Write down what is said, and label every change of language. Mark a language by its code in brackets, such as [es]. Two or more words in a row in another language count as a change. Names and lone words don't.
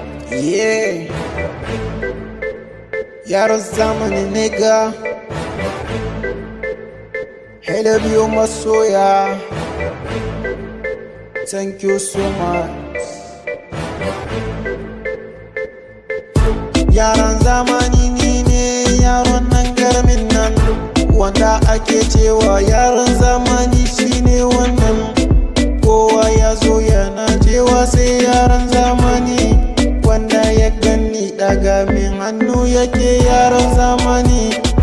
[en] Yeah. [ha] Yaran zamani, nigga. Hello, biyo masoya. [en] Thank you so much. [ha] Yaran zamani, ni ne yaron nan garmin nan. Wanda ake cewa yaran zamani, shine wannan. Kowa ya zo yana Na cewa sai yaran zamani, wanda ya ganni ɗaga min hannu yake yaran zamani.